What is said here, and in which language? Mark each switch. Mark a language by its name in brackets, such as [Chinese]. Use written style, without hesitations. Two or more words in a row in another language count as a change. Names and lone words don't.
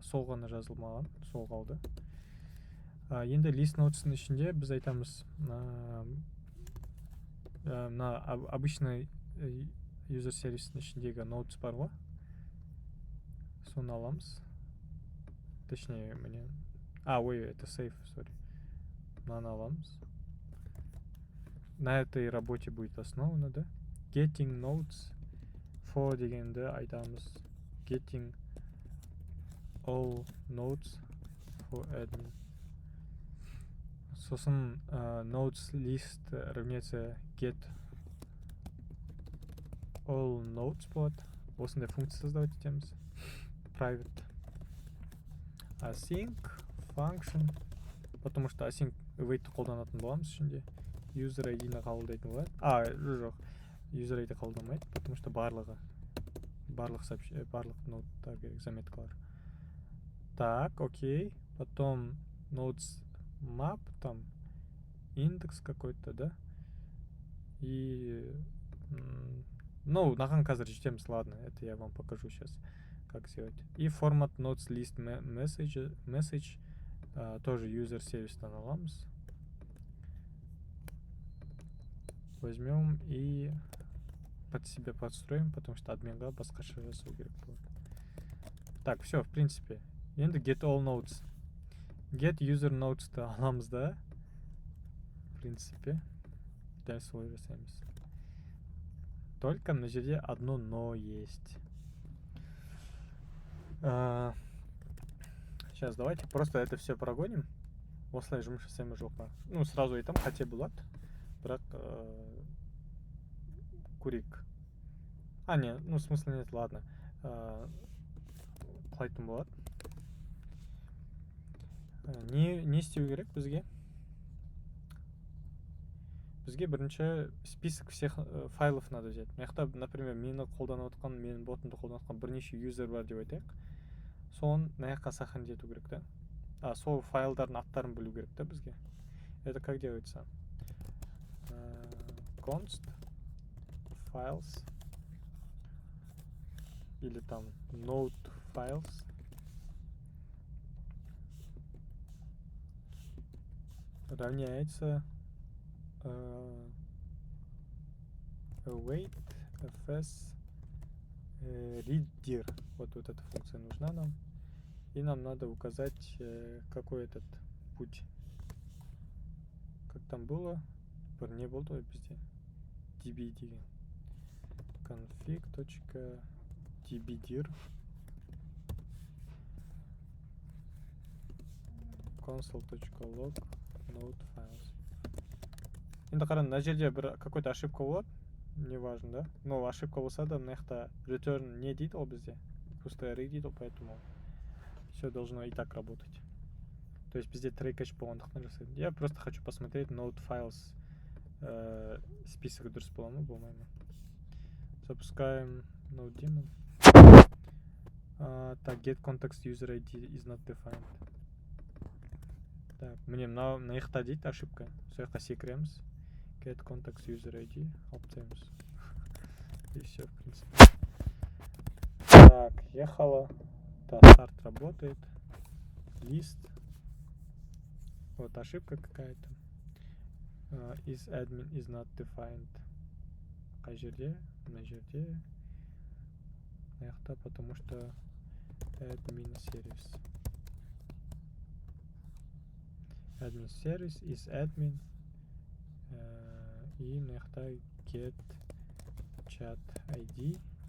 [Kazakh] Сол ғана жазылмаған, сол қалды. Енді [English] list nodes'ың [Kazakh] ішінде біз айтамыз, мына обычный user сервистің ішіндегі nodes бар ғой, соны аламыз. [Russian] Точнее, мне... ой, это [English] save, sorry. [Kazakh] Мынаны аламыз. [Russian] На этой работе будет основано, да? [English] Getting nodes for [Kazakh] дегенді айтамыз. [English] Getting all nodes for admin. Сосын nodes list равняется get all nodes болады. [Kazakh] Осындай функция создавать етеміз. [English] Private async function, [Russian] потому что [English] async await [Kazakh] қолданатын боламыз ішінде. [English] User ID-ні [Kazakh] қабылдайтын болады. Жоқ, [English] user ID [Kazakh] қабылдамайды, [Russian] потому что [Kazakh] барлық ноудтар керек, заметкалар. [Russian] Так, окей. Потом [English] nodes map, [Russian] там индекс какой-то, да? [Kazakh] И наған қазір жетеміз, [Russian] ладно, это я вам покажу сейчас, как сделать. И формат [English] nodes list message [Russian] тоже user [Kazakh] сервистан аламыз. [Russian] Возьмем и под себя подстроим, потому что [Kazakh] админға басқаша жасау керек болады. [Russian] Так, все, в принципе. [English] Енді get all nodes. Get user nodes-ты [Kazakh] аламыз да. [Russian] В принципе, [Kazakh] дәл солай жасаймыз. [Russian] Только на жерде одно но есть. Сейчас давайте просто это все прогоним. [Kazakh] Осылай жұмыс жасаймыз жоқ па. Сразу айтам, қате болады. Бірақ көрейік. [Russian] Не, в смысле нет, ладно. [Kazakh] Қалайтын болады. Не істеу керек бізге? Бізге бірінші [Russian] список всех файлов надо взять. [Kazakh] Маяқта, например, мені қолданып отқан, менің ботымды қолданып отқан бірнеше юзер бар деп айтайық. Соны маяққа сохранить ету керек та. Сол файлдардың аттарын білу керек та бізге. [Russian] Это как делается? [English] Const files [Russian] или там [English] node files [Russian] равняется [English] await fs reader. [Russian] Вот эта функция нужна нам. И нам надо указать, какой этот путь. Как там было? Не было везде. [Kazakh] db деген. [English] config.dbdir console.log node files. [Kazakh] Енді қара, мына жерде бір [Russian] какой-то ошибка [Kazakh] болады, неважно, да? [Russian] Но ошибка [Kazakh] болса да, мына жақта return не дейді ол бізде, пустой array дейді, [Russian] поэтому все должно и так работать. То есть [Kazakh] бізде [English] tray catch [Kazakh] болғандықтан жасаймын. [Russian] Я просто хочу посмотреть [English] node files [Russian] список [Kazakh] дұрыс бола ма, болмай ма. [Russian] Запускаем [English] node daemon. [Russian] Так, [English] get context user ID is not defined. [Kazakh] Так, міне мына жақта дейді ошибка. Сол жаққа секіреміз. [English] Get context user ID [Kazakh] алып тастаймыз. [Russian] И все, в принципе. Так, ехала. Да, старт работает. Лист. Вот ошибка какая-то. [English] Is admin is not defined. [Kazakh] Қай жерде? Мына жерде. Мына жақта, [Russian] потому что [English] admin service. Admin service is admin. [Kazakh] И мына жақта [English] get chat ID.